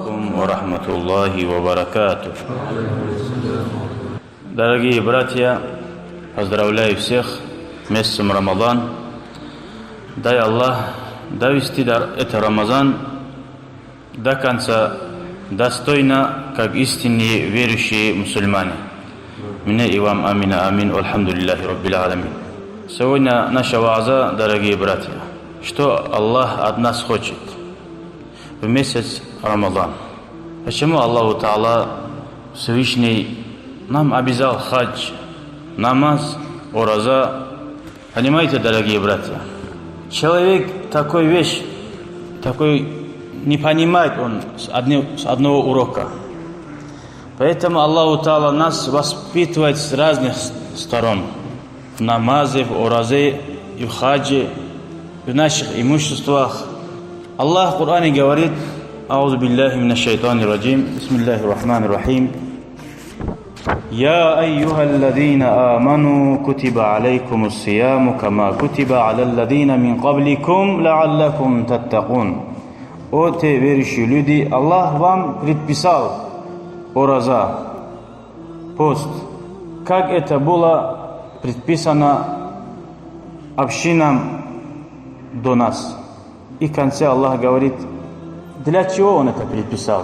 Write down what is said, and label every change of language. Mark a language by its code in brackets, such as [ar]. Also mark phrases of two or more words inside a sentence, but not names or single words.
[ar] ورحمة الله وبركاته. [ru] Дорогие братья, поздравляю всех месяцем Рамадан. Дай Аллах довести этот Рамазан до конца достойно, как истинные верующие мусульмане. Мне и вам амин, амин, [ar] الحمد لله رب العالمين. [ru] Сегодня наша вааза, дорогие братья, что Аллах от нас хочет в месяц Рамадан. Почему Аллаху Та'ала Всевышний нам обязал хадж, намаз, ураза? Понимаете, дорогие братья, человек такой вещь, такой не понимает он с одного урока. Поэтому Аллаху Та'ала нас воспитывает с разных сторон. В намазе, в уразе, и в хаджи, в наших имуществах. Аллах в Коране говорит: [ar] «أعوذ بالله من الشيطان الرجيم، بسم الله الرحمن الرحيم. يا أيها الذين آمنوا كتب عليكم الصيام كما كتب على الذين من قبلكم لعلكم تتقون». [ru] О те верующие люди, Аллах вам предписал ураза, пост, как это было предписано общинам до нас. И в конце Аллах говорит, для чего Он это предписал?